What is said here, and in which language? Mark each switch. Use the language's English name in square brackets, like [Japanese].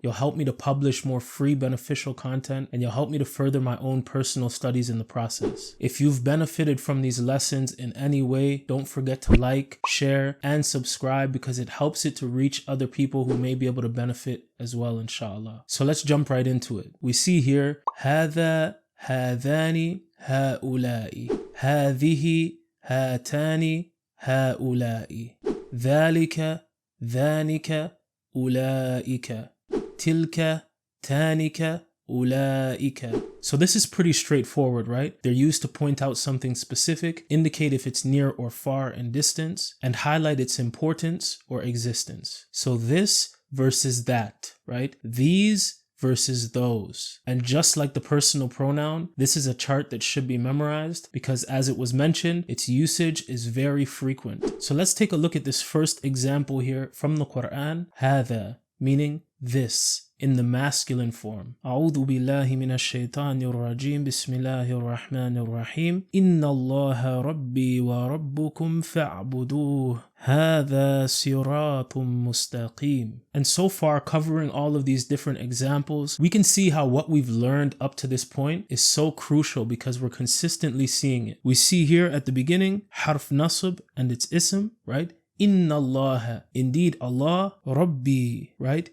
[English] You'll help me to publish more free beneficial content, and you'll help me to further my own personal studies in the process. If you've benefited from these lessons in any way, don't forget to like, share, and subscribe because it helps it to reach other people who may be able to benefit as well, inshallah. So let's jump right into it. [Arabic] We see here هذا هذان هؤلاء هذه هاتان هؤلاء ذلك ذانك أولئك تلك تانك أولئك. [English] So this is pretty straightforward, right? They're used to point out something specific, indicate if it's near or far in distance, and highlight its importance or existence. So this versus that, right? These versus those. And just like the personal pronoun, this is a chart that should be memorized because, as it was mentioned, its usage is very frequent. So let's take a look at this first example here from the Quran. هذا, meaning this, in the masculine form. [Arabic] أعوذ بالله من الشيطان الرجيم بسم الله الرحمن الرحيم إن الله ربي وربكم فاعبدوه هذا صراط مستقيم. [English] And so far, covering all of these different examples, we can see how what we've learned up to this point is so crucial because we're consistently seeing it. We see here at the beginning, harf nasb and its ism, right? Inna Allah, indeed Allah, Rabbi, right?